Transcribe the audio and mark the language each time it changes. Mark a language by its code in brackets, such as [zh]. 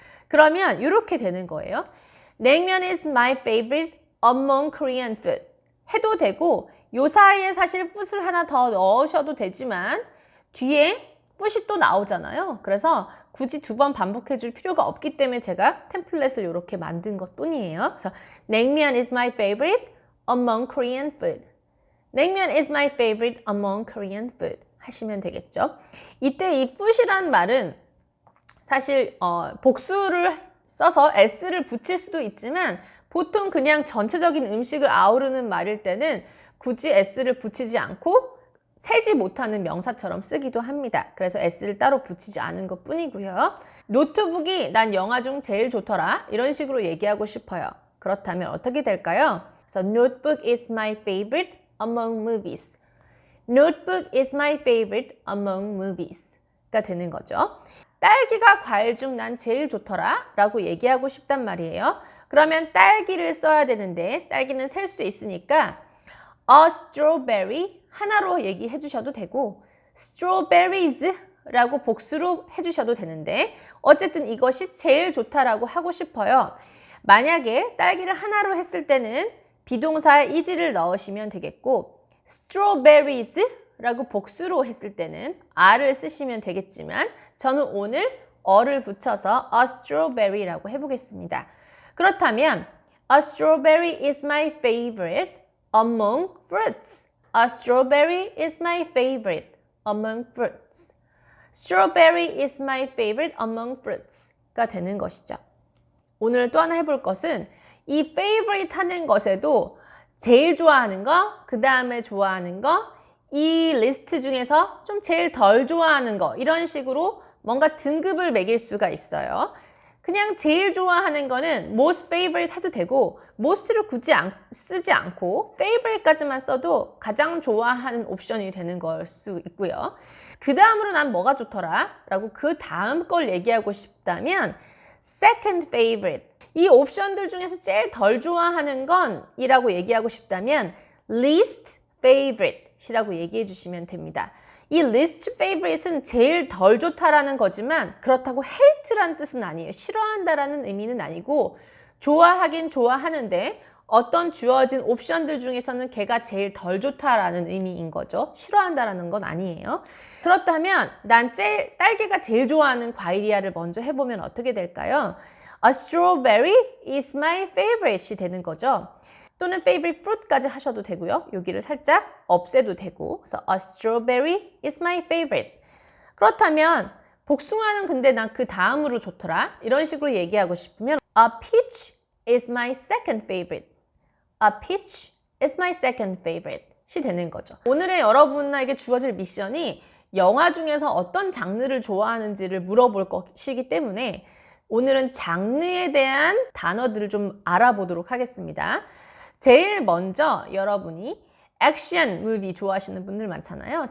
[ko] 그러면 이렇게 되는 거예요. 냉면 [en] is my favorite among Korean food [ko] 해도 되고 요 사이에 사실 food을 하나 더 넣으셔도 되지만 뒤에 food이 또 나오잖아요. 그래서 굳이 두 번 반복해 줄 필요가 없기 때문에 제가 템플릿을 이렇게 만든 것 뿐이에요. 그래서 [en] 냉면 is my favorite among Korean food. 냉면 is my favorite among Korean food [ko] 하시면 되겠죠. 이때 이 food이란 말은 사실 복수를 써서 s를 붙일 수도 있지만 보통 그냥 전체적인 음식을 아우르는 말일 때는 굳이 s를 붙이지 않고 세지 못하는 명사처럼 쓰기도 합니다. 그래서 s를 따로 붙이지 않은 것 뿐이고요. 노트북이 난 영화 중 제일 좋더라 이런 식으로 얘기하고 싶어요. 그렇다면 어떻게 될까요? 그래서 [en] notebook is my favorite among movies. Notebook is my favorite among movies [ko] 가 되는 거죠. 딸기가 과일 중 난 제일 좋더라 라고 얘기하고 싶단 말이에요. 그러면 딸기를 써야 되는데 딸기는 셀 수 있으니까 a strawberry 하나로 얘기해 주셔도 되고 strawberries 라고 복수로 해주셔도 되는데 어쨌든 이것이 제일 좋다라고 하고 싶어요. 만약에 딸기를 하나로 했을 때는 비동사에 is를 넣으시면 되겠고 strawberries 라고 복수로 했을 때는 are를 쓰시면 되겠지만 저는 오늘 어를 붙여서 a strawberry 라고 해보겠습니다. 그렇다면 [en] a strawberry is my favorite among fruits. A strawberry is my favorite among fruits. Strawberry is my favorite among fruits [ko] 가 되는 것이죠. 오늘 또 하나 해볼 것은 이 favorite 하는 것에도 제일 좋아하는 거, 그 다음에 좋아하는 거, 이 리스트 중에서 좀 제일 덜 좋아하는 거 이런 식으로 뭔가 등급을 매길 수가 있어요. 그냥 제일 좋아하는 거는 most favorite 해도 되고 most를 굳이 쓰지 않고 favorite까지만 써도 가장 좋아하는 옵션이 되는 걸 수 있고요. 그 다음으로 난 뭐가 좋더라 라고 그 다음 걸 얘기하고 싶다면 second favorite 이 옵션들 중에서 제일 덜 좋아하는 건 이라고 얘기하고 싶다면 least favorite 이라고 얘기해 주시면 됩니다. 이 least favorite은 제일 덜 좋다라는 거지만 그렇다고 hate라는 뜻은 아니에요. 싫어한다라는 의미는 아니고 좋아하긴 좋아하는데 어떤 주어진 옵션들 중에서는 걔가 제일 덜 좋다라는 의미인 거죠. 싫어한다라는 건 아니에요. 그렇다면 난 딸기가 제일 좋아하는 과일이야를 먼저 해보면 어떻게 될까요? [en] A strawberry is my favorite [ko] 이 되는 거죠. 또는 favorite fruit까지 하셔도 되고요. 여기를 살짝 없애도 되고 그래서 [en] a strawberry is my favorite. [ko] 그렇다면 복숭아는 근데 난 그 다음으로 좋더라. 이런 식으로 얘기하고 싶으면 [en] a peach is my second favorite. A peach is my second favorite [ko] 이 되는 거죠. 오늘의 여러분에게 주어질 미션이 영화 중에서 어떤 장르를 좋아하는지를 물어볼 것이기 때문에 오늘은 장르에 대한 단어들을 좀 알아보도록 하겠습니다. 제일 먼저 여러분이 액션 무비 좋아하시는 분들 많잖아요.